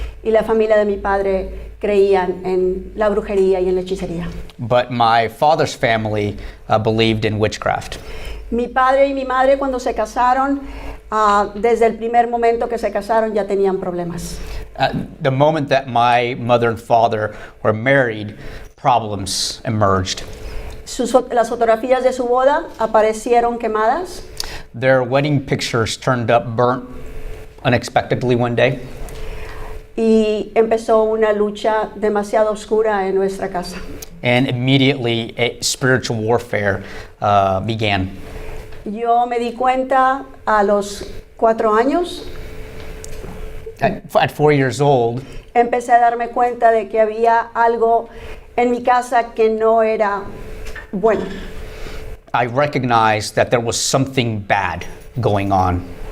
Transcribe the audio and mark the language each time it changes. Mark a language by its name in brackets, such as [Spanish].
[Spanish] y la familia de mi padre creían en la brujería y en la hechicería. [English] but my father's family believed in witchcraft. [Spanish] Mi padre y mi madre cuando se casaron, desde el primer momento que se casaron ya tenían problemas. [English] The moment that my mother and father were married, problems emerged. [Spanish] Las fotografías de su boda aparecieron quemadas [English] Their wedding pictures turned up burnt unexpectedly one day, [Spanish] y empezó una lucha demasiado oscura en nuestra casa. [English] and immediately a spiritual warfare began. [Spanish] Yo me di cuenta a los 4 años, [English] At 4 years old, [Spanish] empecé a darme cuenta de que había algo en mi casa que no era bueno. [English] I recognized that there was something bad going on.